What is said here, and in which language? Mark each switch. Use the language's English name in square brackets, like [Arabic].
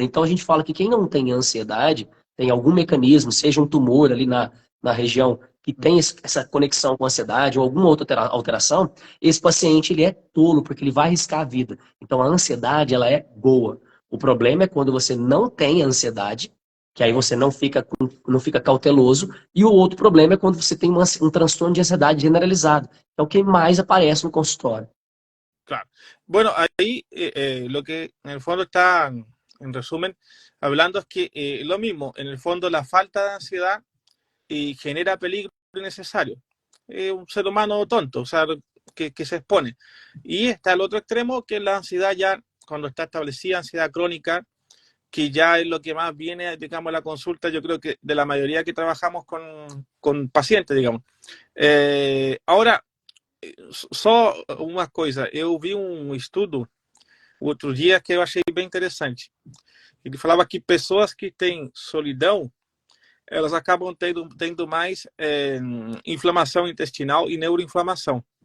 [Portuguese] Então a gente fala que quem não tem ansiedade, tem algum mecanismo, seja um tumor ali na região que tem essa conexão com a ansiedade ou alguma outra alteração, esse paciente ele é tolo, porque ele vai arriscar a vida. Então a ansiedade, ela é boa. O problema é quando você não tem ansiedade, que aí você não fica cauteloso, e o outro problema é quando você tem um transtorno de ansiedade generalizado. É o que mais aparece no consultório. Claro. [Spanish] Bueno, ahí lo que en el fondo está, en resumen, hablando es que lo mismo, en el fondo la falta de ansiedad genera peligro innecesario. Un ser humano tonto, o sea, que se expone. Y está el otro extremo, que es la ansiedad ya, cuando está establecida, ansiedad crónica, que ya es lo que más viene, digamos, a la consulta, yo creo que de la mayoría que trabajamos con pacientes, digamos. Ahora, [Portuguese] só uma coisa, eu vi um estudo outro dia que eu achei bem interessante. Ele falava que pessoas que têm solidão, elas acabam tendo mais inflamação intestinal e neuroinflamação.